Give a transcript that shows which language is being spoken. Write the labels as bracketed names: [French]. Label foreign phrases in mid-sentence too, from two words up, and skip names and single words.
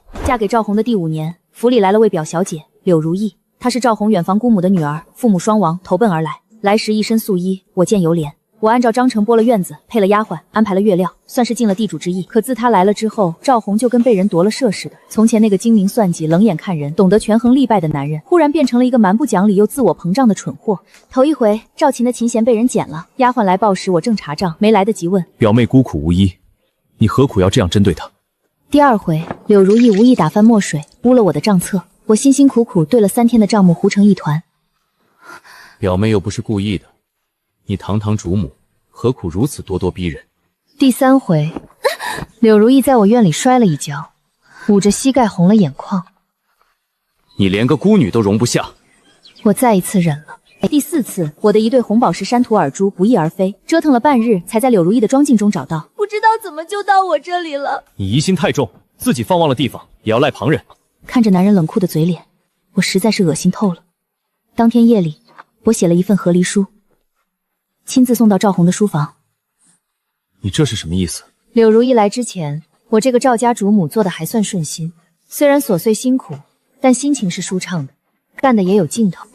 [Chinese] 嫁給趙紅的第5年，府裡來了位表小姐柳如意，她是趙紅遠房姑母的女兒，父母双亡，投奔而来。来时一身素衣，我见犹怜。我按照章程拨了院子，配了丫鬟，安排了月料，算是尽了地主之谊。可自她來了之後，趙紅就跟被人夺了舍似的。從前那個精明算計、冷眼看人、懂得權衡利弊的男人，忽然變成了一個蠻不講理又自我膨脹的蠢貨。頭一回，趙琴的琴弦被人剪了，丫鬟來報時，我正查賬，沒來得及問。表妹孤苦無依，你何苦要這樣針對她？第2回，柳如意無意打翻墨水，污了我的賬冊。我辛辛苦苦对了3天的賬目糊成一團。表妹又不是故意的，你堂堂主母，何苦如此咄咄逼人？第3回，柳如意在我院裡摔了一跤，捂着膝蓋紅了眼眶。你連個孤女都容不下。我再一次忍了。第4次，我的一对红宝石山图耳珠不翼而飞，折腾了半日，才在柳如意的庄镜中找到。不知道怎么就到我这里了。你疑心太重，自己放忘了地方，也要赖旁人。看着男人冷酷的嘴脸，我實在是惡心透了。當天夜裡，我寫了一份和離書，親自送到趙紅的書房。你這是什麼意思？柳如意來之前，我這個趙家主母做的還算順心，雖然瑣碎辛苦，但心情是舒暢的，幹的也有勁頭。